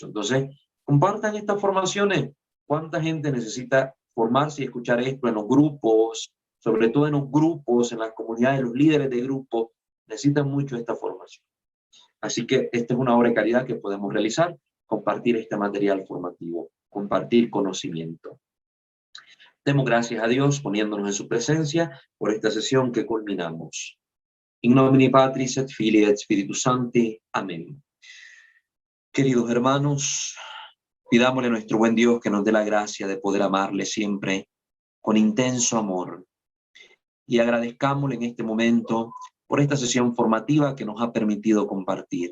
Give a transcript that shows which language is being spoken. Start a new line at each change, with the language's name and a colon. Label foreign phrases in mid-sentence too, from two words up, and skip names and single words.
Spanish: Entonces, compartan estas formaciones. ¿Cuánta gente necesita formarse y escuchar esto en los grupos, sobre todo en los grupos, en las comunidades, los líderes de grupos, necesitan mucho esta formación? Así que esta es una obra de caridad que podemos realizar, compartir este material formativo, compartir conocimiento. Demos gracias a Dios poniéndonos en su presencia por esta sesión que culminamos.
Latin: In nomine Patris et Filii et Spiritus Sancti.
Spanish: Amén. Queridos hermanos, pidámosle a nuestro buen Dios que nos dé la gracia de poder amarle siempre con intenso amor. Y agradezcámosle en este momento por esta sesión formativa que nos ha permitido compartir.